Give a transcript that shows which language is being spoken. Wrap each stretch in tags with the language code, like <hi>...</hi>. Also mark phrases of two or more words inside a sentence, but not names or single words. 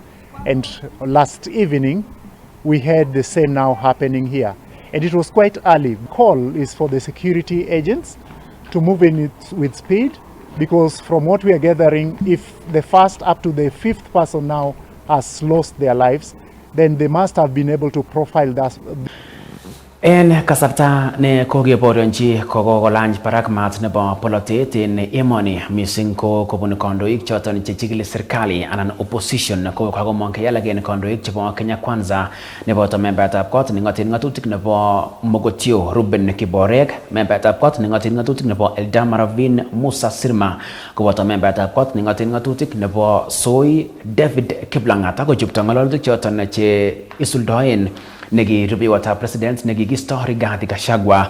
<en>And last evening, we had the same now happening here. And it was quite early. Call is for the security agents to move in it with speed, because from what we are gathering, if the first up to the 5th person now has lost their lives, then they must have been able to profile that.</en> <kln>En kasarta ne kokeborionchi kokolany barak maat nebo polotet en emoni mising ko kobun kandoik choton chechikili serikali anan opposition ko kakomong alak en kandoik chebo Kenya Kwanza neboto membaetab kot nengoten ngatutik nebo Mogotio Ruben Kiborek, membaetab kot nengoten ngatutik nebo Eldamaravin Musa Sirma, koboto membaetab kot nengoten ngatutik nebo Soi David Kiplangat akochupto ng'alalutik choton che isuldoen negi rubiwatab president negi gisto Rigathi Gachagua.</kln>